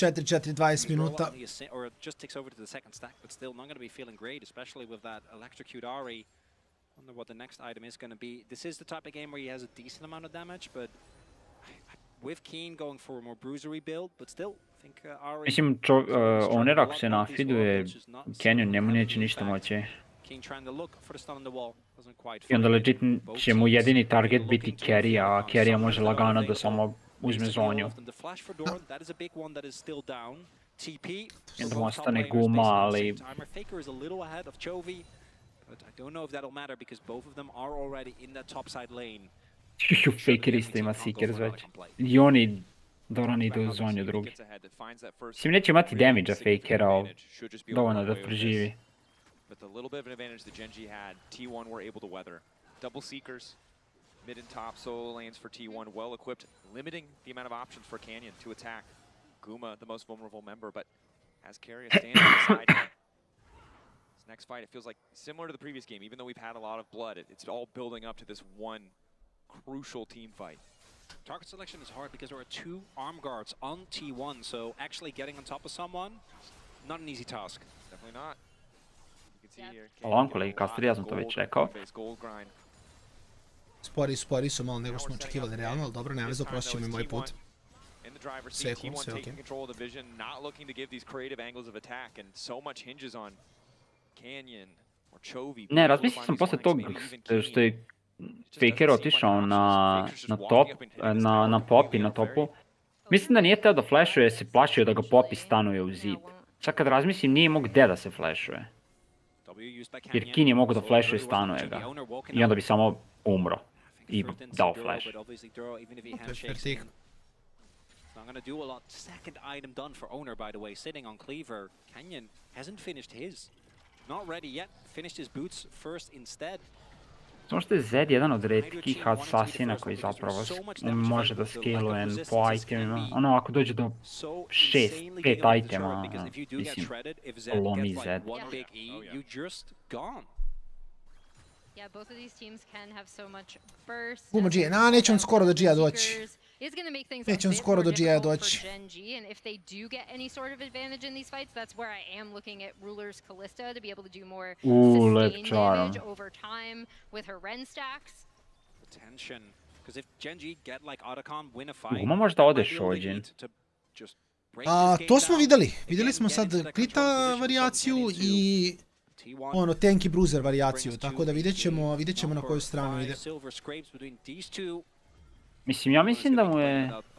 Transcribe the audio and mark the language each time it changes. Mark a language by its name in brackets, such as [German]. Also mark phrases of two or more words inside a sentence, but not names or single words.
[Serbian] 4-4-20 minuta. [English] Or just takes over to the second stack, but still not going to be feeling great, especially with that electrocute Ahri. Wonder what the next item is going to be. This is the type of game where he has a decent amount of damage, but with Keen going for a more bruisery build, but still, I think Ari... [Serbian] Mislim, Owner ako se nafiduje, Canyon njemu neće ništa moći. [English] Keen trying to look for the stun on the wall. Doesn't quite [Serbian] I onda [English] find it. [Serbian] legit će mu jedini target biti carry, a carry može lagano da samo uzme zonju. [English] The flash for Dorn, that is a big one that is still down. TP. [Serbian] I onda mu ostane guma, ali... [English] Faker is a little ahead of Chovy, but I don't know if that'll matter because both of them are already in that top side lane. [Serbian] Faker isto ima Seekers već. I oni Doran ide u zonju drugi. Mislim, neće imati damage-a Fakera, ali dovoljno da preživi. [English] But the little bit of an advantage that GENG had, T1 were able to weather. Double Seekers, mid and top solo lanes for T1, well equipped, limiting the amount of options for Canyon to attack. Guma, the most vulnerable member, but has Carrier standing beside him. This next fight, it feels like similar to the previous game, even though we've had a lot of blood, it's all building up to this one crucial team fight. Target selection is hard because there are two arm guards on T1, so actually getting on top of someone, not an easy task. Definitely not. [Serbian] Hvala kolegi Kastor, ja sam to već rekao. Spori su malo nego smo očekivali realno, ali dobro, nema veze, oprostit ćemo i moj put. Sve okej. Ne, razmislio sam posle tog što je Faker otišao na top, na Poppy, na topu. Mislim da nije teo da flashuje jer se plašio da ga Poppy stanuje u zid. Čak kad razmislim nije imao gde da se flashuje. Jer Kin je mogo da flashuje stanuje ga. I onda bi samo umro. I dao flash. [English] Not going to do a lot. Second item done for Owner, by the way, sitting on Cleaver. Canyon hasn't finished his. Not ready yet. Finished his boots first instead. [Serbian] Samo što je Zed jedan od retkih asasina koji zapravo može da scaluje po itemima. Ono, ako dođe do 6-5 itema, mislim, lomi Zed. [English] Yeah, both of these teams can have so much burst. [Serbian] Guma G, neće on skoro do G-a doći. Neće on skoro do G-a doći. [English] And if they do get any sort of advantage in these fights, that's where I am looking at Ruler's Callista to be able to do more sustained damage over time with her Ren stacks. Attention, because if GENG get like Otacon win a fight, [Serbian] Guma možda ode Shojin. To smo videli. Videli smo sad Krita varijaciju i ono, tank i bruiser varijaciju, tako da vidjet ćemo na koju stranu ide. Mislim, ja mislim da mu je...